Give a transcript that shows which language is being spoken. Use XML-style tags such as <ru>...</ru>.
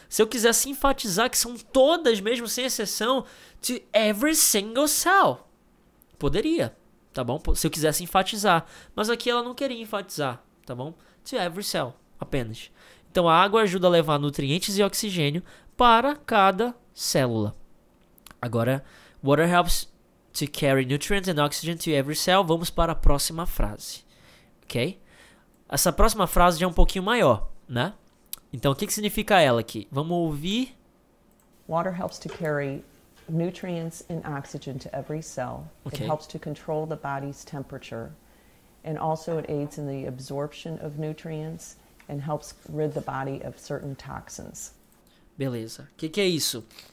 <pt>Se eu quisesse enfatizar que são todas mesmo, sem exceção,</pt> <en>to every single cell.</en> <pt>Poderia, tá bom? Se eu quisesse enfatizar. Mas aqui ela não queria enfatizar, tá bom?</pt> <en>To every cell,</en> <pt>apenas. Então a água ajuda a levar nutrientes e oxigênio para cada célula.</pt> <en>Agora, water helps to carry nutrients and oxygen to every cell.</en> <pt>Vamos para a próxima frase, ok? Essa próxima frase já é um pouquinho maior, né? Então o que significa ela aqui? Vamos ouvir.</pt> <en>Water helps to carry nutrients and oxygen to every cell. Okay. It helps to control the body's temperature. And also it aids in the absorption of nutrients and helps rid the body of certain toxins.</en> <pt>Beleza. O que é isso?</pt>